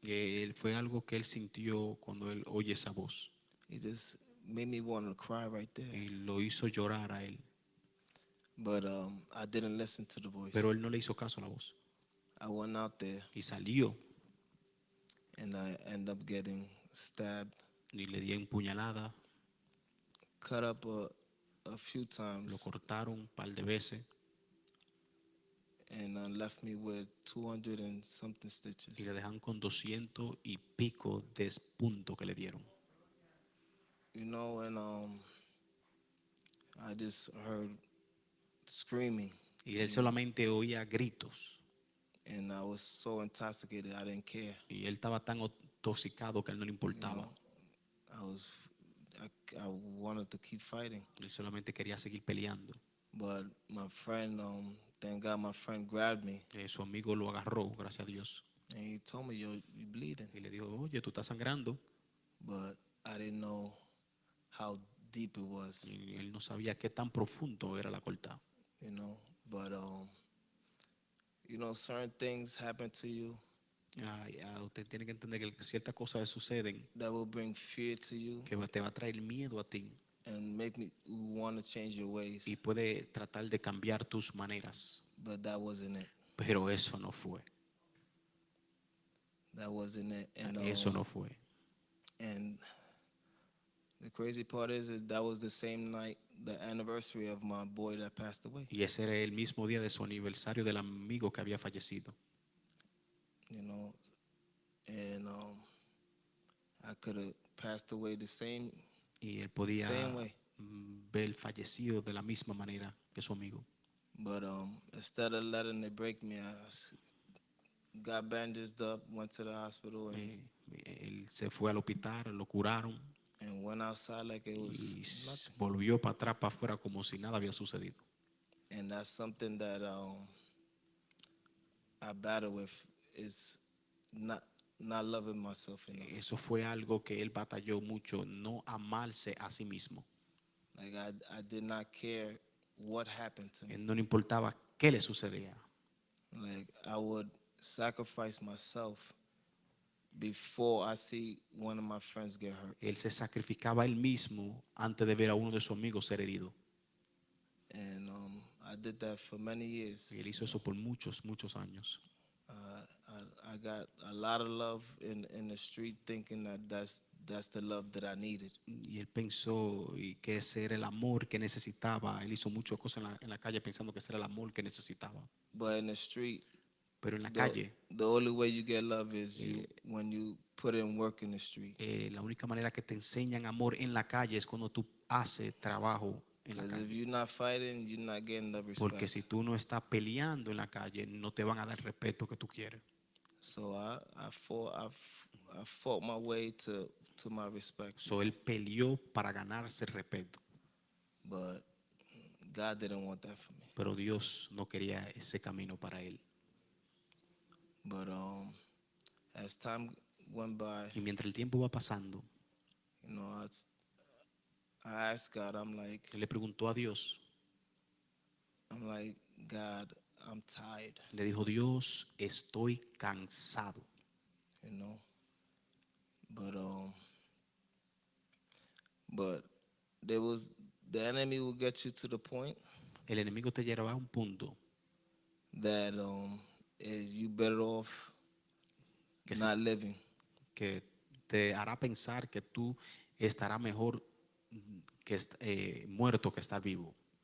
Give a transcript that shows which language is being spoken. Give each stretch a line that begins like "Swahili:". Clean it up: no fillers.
Spanish: Y fue algo que él sintió cuando él oye esa voz.
English: It just made me want to cry right there.
Spanish: Y lo hizo llorar a él.
English: But I didn't listen to the voice.
Spanish: Pero él no le hizo caso a la voz.
English: I went out there
Spanish: Y salió
English: and I ended up getting stabbed,
Spanish: y le dio empuñalada.
English: cut up a few
Spanish: Lo
English: times,
Spanish: cortaron un par de veces
English: and left me with 200 and something stitches.
Spanish: y le dejan con 200 y pico de puntos que le dieron.
English: You know, and I just heard screaming,
Spanish: Y él solamente oía gritos.
English: and I was so intoxicated I didn't care.
Spanish: Y él estaba tan intoxicado que a él no le
English: You
Spanish: importaba.
English: know, I wanted to keep fighting,
Spanish: Él solamente quería seguir peleando.
English: but my friend, thank God, my friend grabbed me
Spanish: Su amigo lo agarró, gracias a Dios.
English: and he told me, "You're bleeding,"
Spanish: Y le dijo, oye, tú estás sangrando.
English: but I didn't know how deep it was,
Spanish: Y él no sabía qué tan profundo era la cortada.
English: you know. But you know, certain things happen to you
Spanish: Usted tiene que entender que ciertas cosas le suceden
English: that will bring fear to you
Spanish: que te va a traer miedo a ti
English: and make me want to change your ways.
Spanish: y puede tratar de cambiar tus maneras.
English: But that wasn't it.
Spanish: Pero eso no fue.
English: That wasn't it. And
Spanish: Eso no fue.
English: and the crazy part is that was the same night, the anniversary of my boy that passed away.
Spanish: Y ese era el mismo día de su aniversario del amigo que había fallecido.
English: You know, and I could have passed away the same
Spanish: Y él podía
English: way.
Spanish: ver fallecido de la misma manera que su amigo.
English: But instead of letting it break me, got bandaged up, went to the hospital,
Spanish: Él se fue al hospital, lo curaron
English: and went outside like it was
Spanish: y
English: nothing.
Spanish: volvió para atrás, para afuera, como si nada había sucedido.
English: And that's something that I battle with, is not loving myself enough.
Spanish: Eso fue algo que él batalló mucho, no amarse a sí mismo.
English: Like I did not care what happened to me.
Spanish: Él no le importaba qué le sucedía.
English: Like I would sacrifice myself before I see one of my friends get hurt.
Spanish: Él se sacrificaba él mismo antes de ver a uno de sus amigos ser herido.
English: And did that for many years.
Spanish: Y él hizo eso por muchos, muchos años.
English: I got a lot of love in the street, thinking that that's the love that I needed.
Spanish: Y él pensó y que ese era el amor que necesitaba. Él hizo muchas cosas en la calle pensando que ese era el amor que necesitaba.
English: But in the street,
Spanish: Pero en la
English: the,
Spanish: calle,
English: the only way you get love is when you put in work in the street.
Spanish: la única manera que te enseñan amor en la calle es cuando tú haces trabajo en la
English: Because if
Spanish: calle.
English: you're not fighting, you're not getting the
Spanish: Porque
English: respect.
Spanish: si tú no estás peleando en la calle, no te van a dar el respeto que tú quieres.
English: So I fought my way to my respect.
Spanish: So él peleó para ganarse el respeto.
English: But God didn't want that for me.
Spanish: Pero Dios no quería ese camino para él.
English: But as time went by,
Spanish: Y mientras el tiempo va pasando,
English: you know, I asked God, I'm like,
Spanish: él le preguntó a Dios,
English: God, I'm tired,
Spanish: le dijo, Dios, estoy cansado.
English: you know. But the enemy will get you to the point
Spanish: El enemigo te lleva a un punto
English: that you better off
Spanish: que,
English: not living.
Spanish: que te hará pensar que tú estarás mejor que muerto que estar vivo.